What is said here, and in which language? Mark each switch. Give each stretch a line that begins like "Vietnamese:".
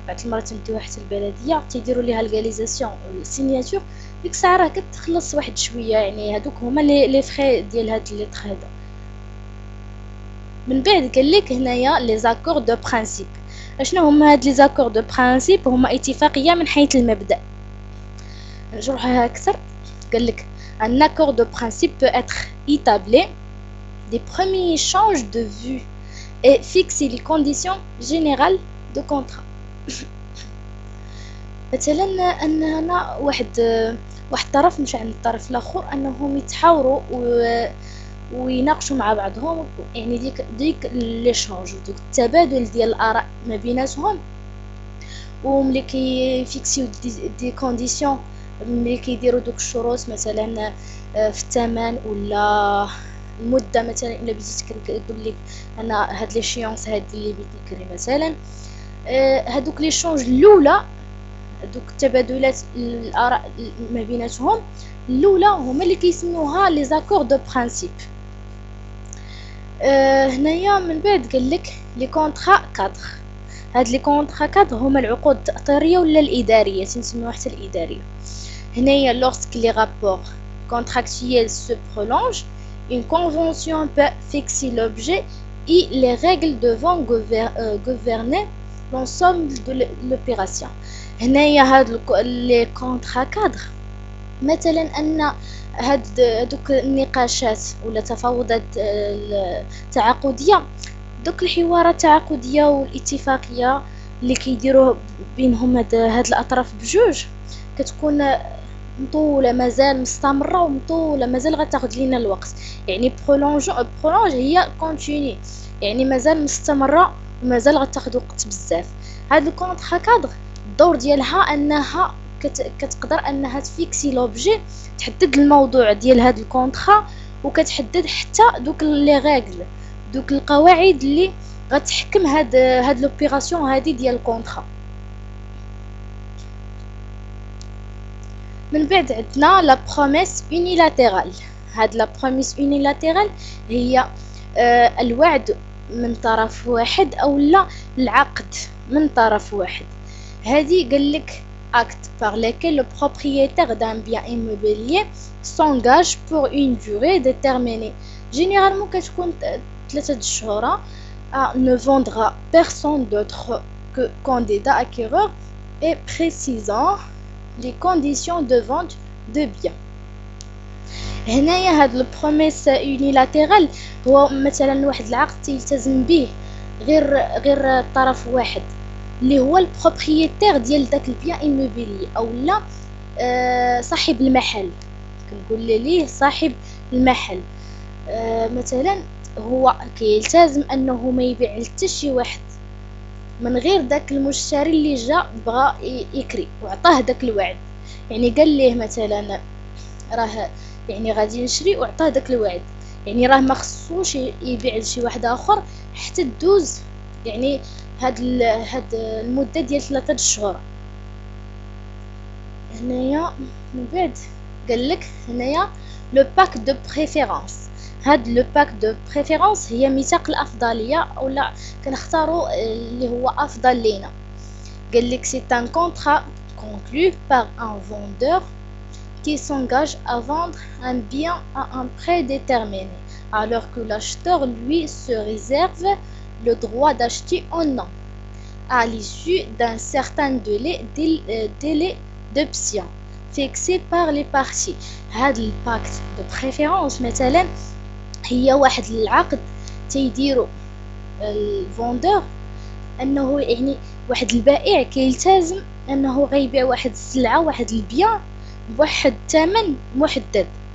Arabic: بعض المرات تمديوها حتى البلديه تيديروا ليها الغاليزاسيون والسيناتور. ديك الساعه راه كتخلص واحد شويه. يعني هذوك هما لي فخي ديال هاد ليتر هذا. من بعد قال لك هنايا لي زاكور دو برينسيپ. اشنو هما هاد لي زاكور دو برينسيپ؟ هما اتفاقيه من حيث المبدا. نشرحها اكثر. قال لك
French: un accord de principe peut être établi des premiers échanges de vues et fixer les conditions générales de contrat.
Arabic: مثلا ان هنا واحد طرف مش عند الطرف الاخر انهم يتحاوروا ويناقشوا مع بعضهم. يعني ديك ليشونج ودوك التبادل ديال الاراء ما بيناتهم، وملي كيفيكسيو دي كونديسيون ملي كيديروا دوك الشروط مثلا في الثمن ولا المده، مثلا الا بديت كنقول لك انا هاد لي شيونس هادي اللي بغيت نكري مثلا، هادوك لي شونج الاولى، دوك التبادلات الاراء ما بيناتهم الاولى هما اللي كيسموها لي زاكور دو برينسيپ. هنايا من بعد قالك لي كونطرا كادر. هاد لي كونطرا كادر هما العقود التأطيرية ولا الإدارية، تنسميوها حتى الإدارية. هنايا
French: lorsque les rapports contractuels se prolongent, une convention peut fixer l'objet et les règles devant gouverner l'ensemble de l'opération.
Arabic: هنايا هاد لي كونطرا كادر مثلا ان هادوك النقاشات ولا تفاوضات التعاقديه، دوك الحوارات التعاقديه والاتفاقيه اللي كيديروه بينهم هاد الاطراف بجوج كتكون مطوله مازال مستمره ومطوله مازال غتاخد لينا الوقت. يعني برولونج هي كونتيني، يعني مازال مستمره ومازال غتاخد وقت بزاف. هاد الكونطرا كادر الدور ديالها انها كتقدر انها تفيكسي لوبجي، تحدد الموضوع ديال هاد الكونطرا وكتحدد حتى دوك لي ريغل، دوك القواعد اللي غتحكم هاد لوبيراسيون هادي ديال الكونطرا. من بعد عندنا لا بروميس يونيلاتيرال. هاد لا بروميس يونيلاتيرال هي الوعد من طرف واحد او لا العقد من طرف واحد. هادي قالك
French: acte par lesquels le propriétaire d'un bien immobilier s'engage pour une durée déterminée.
Arabic: Généralement كتكون 3 شهور.
French: Ne vendra personne d'autre que candidat acquéreur et précisant les conditions de vente de biens.
Arabic: هنايا هاد البروميس يونيلاتيرال هو مثلا واحد العقد تلتزم به غير طرف واحد اللي هو البروبريتير ديال داك البيان ايموبيلي او لا صاحب المحل، كنقول ليه صاحب المحل. مثلا هو كيلتزم انه ما يبيع حتى شي واحد من غير داك المشتري اللي جا بغى يكري وعطاه داك الوعد. يعني قال ليه مثلا راه يعني غادي نشري وعطاه داك الوعد، يعني راه ما خصوش يبيع لشي واحد اخر حتى تدوز يعني هاد المده ديال 3 شهور. هنايا من بعد قالك هنايا لو باك دو بريفيرونس. هاد لو باك دو بريفيرونس هي ميثاق الافضليه اولا كنختاروا اللي هو افضل لينا. قالك سي ان كونطرا
French: conclu par un vendeur qui s'engage à vendre un bien à un prix déterminé, alors que l'acheteur lui se réserve le droit d'acheter un an à l'issue d'un certain délai d'option fixé par les parties.
Arabic: هذا الباكت دو بريفيرونس مثلا هي واحد العقد تيديرو الفوندور، انه يعني واحد البائع كيلتزم انه غيبيع واحد السلعه واحد البيان بواحد الثمن محدد.